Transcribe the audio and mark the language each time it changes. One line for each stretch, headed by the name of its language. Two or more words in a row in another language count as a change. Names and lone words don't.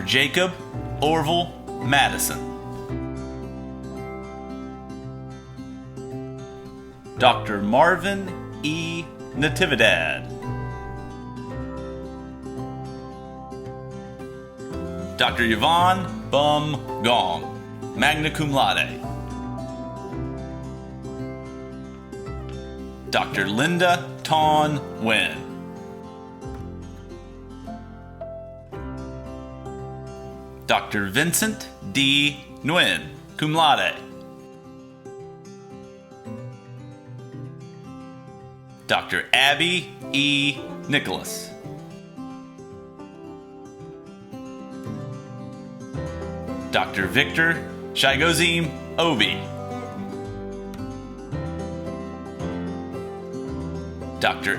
English: Jacob Orville Madison. Dr. Marvin E. Natividad. Dr. Yvonne Bum Gong,
Latin: magna cum laude.
English: Dr. Linda Ton Nguyen. Dr. Vincent D. Nguyen,
Latin: cum laude.
English: Dr. Abby E. Nicholas. Dr. Victor Shigozim Obi. Dr.